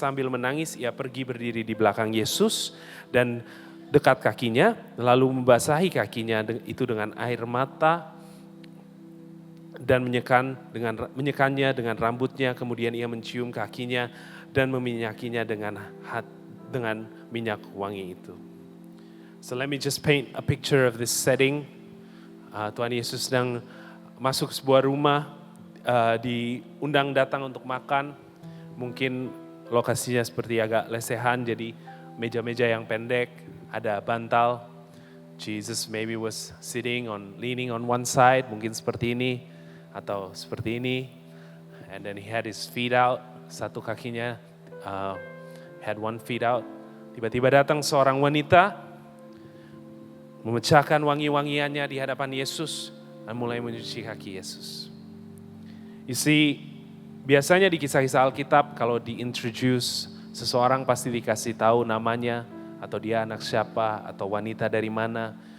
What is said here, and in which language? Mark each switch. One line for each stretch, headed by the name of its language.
Indonesian: Sambil menangis ia pergi berdiri di belakang Yesus dan dekat kakinya, lalu membasahi kakinya itu dengan air mata dan menyekannya dengan rambutnya. Kemudian ia mencium kakinya dan meminyakinya dengan minyak wangi itu.
English: So let me just paint a picture of this setting.
Indonesian: Tuhan Yesus sedang masuk sebuah rumah, diundang datang untuk makan. Mungkin lokasinya seperti agak lesehan, jadi meja-meja yang pendek, ada bantal.
English: Jesus maybe was leaning on one side,
Indonesian: mungkin seperti ini atau seperti ini.
English: And then he had his feet out,
Indonesian: satu kakinya
English: had one feet out.
Indonesian: Tiba-tiba datang seorang wanita memecahkan wangi-wangiannya di hadapan Yesus dan mulai mencuci kaki Yesus.
English: You see,
Indonesian: biasanya di kisah-kisah Alkitab kalau di-introduce seseorang pasti dikasih tahu namanya atau dia anak siapa atau wanita dari mana.